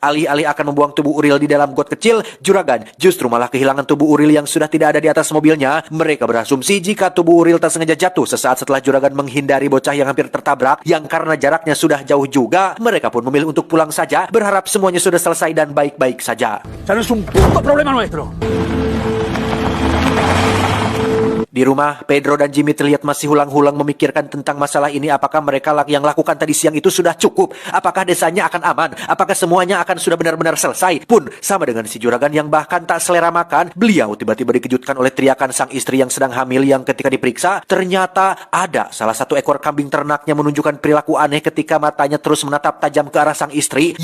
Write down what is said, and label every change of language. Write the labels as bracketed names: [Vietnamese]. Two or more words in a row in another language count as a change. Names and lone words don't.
[Indonesian] Alih-alih akan membuang tubuh Uril di dalam got kecil, juragan justru malah kehilangan tubuh Uril yang sudah tidak ada di atas mobilnya. Mereka berasumsi jika tubuh Uril tak sengaja jatuh sesaat setelah juragan menghindari bocah yang hampir tertabrak, yang karena jaraknya sudah jauh juga. Mereka pun memilih untuk pulang saja, berharap semuanya sudah selesai dan baik-baik saja. [Spanish] O sea, no es un puto problema nuestro. [Indonesian] Di rumah, Pedro dan Jimmy terlihat masih hulang-hulang memikirkan tentang masalah ini. Apakah mereka yang lakukan tadi siang itu sudah cukup? Apakah desanya akan aman? Apakah semuanya akan sudah benar-benar selesai? Pun sama dengan si juragan yang bahkan tak selera makan, beliau tiba-tiba dikejutkan oleh teriakan sang istri yang sedang hamil, yang ketika diperiksa ternyata ada salah satu ekor kambing ternaknya menunjukkan perilaku aneh ketika matanya terus menatap tajam ke arah sang istri.